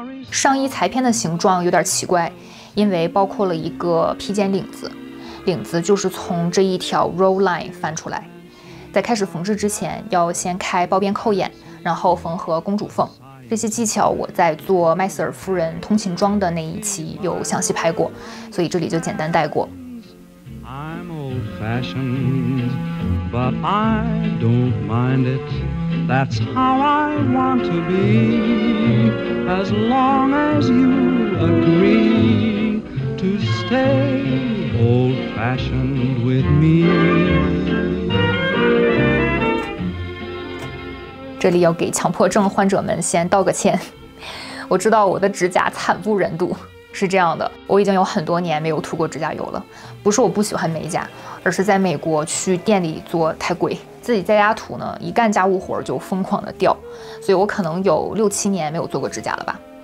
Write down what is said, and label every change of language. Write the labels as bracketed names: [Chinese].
[Chinese] 上衣裁片的形状有点奇怪，因为包括了一个披肩领子，领子就是从这一条 roll line 翻出来。在开始缝制之前，要先开包边扣眼，然后缝合公主缝。这些技巧我在做麦瑟尔夫人通勤装的那一期有详细拍过，所以这里就简单带过。 [English] I'm old-fashioned, but I don't mind it. That's how I want to be, as long as you agree to stay old-fashioned with me. [Chinese] 这里要给强迫症患者们先道个歉，我知道我的指甲惨不忍睹。是这样的，我已经有很多年没有涂过指甲油了，不是我不喜欢美甲，而是在美国去店里做太贵，自己在家涂呢，一干家务活就疯狂的掉，所以我可能有6、7年没有做过指甲了吧。